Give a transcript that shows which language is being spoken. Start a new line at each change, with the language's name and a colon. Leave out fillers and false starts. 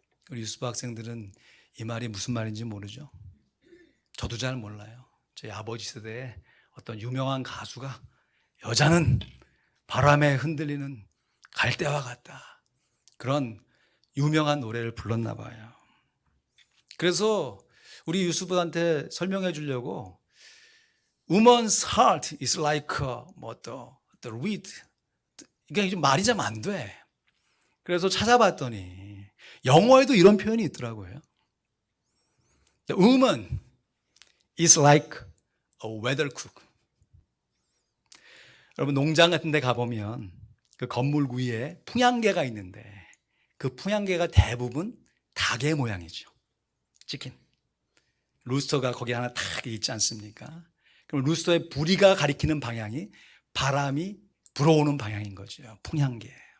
Korean: 우리 유스부 학생들은 이 말이 무슨 말인지 모르죠. 저도 잘 몰라요. 저희 아버지 세대에 어떤 유명한 가수가 여자는 바람에 흔들리는 갈대와 같다, 그런 유명한 노래를 불렀나 봐요. 그래서 우리 유스부한테 설명해 주려고
English: Woman's heart is like the reed.
Korean: 이게 좀 말이 좀 안 돼. 그래서 찾아봤더니 영어에도 이런 표현이 있더라고요.
English: The woman is like a weathercock.
Korean: 여러분 농장 같은 데 가보면 그 건물 위에 풍향계가 있는데 그 풍향계가 대부분 닭의 모양이죠. 치킨. 루스터가 거기 하나 딱 있지 않습니까? 그럼 루스터의 부리가 가리키는 방향이 바람이 불어오는 방향인 거죠. 풍향계.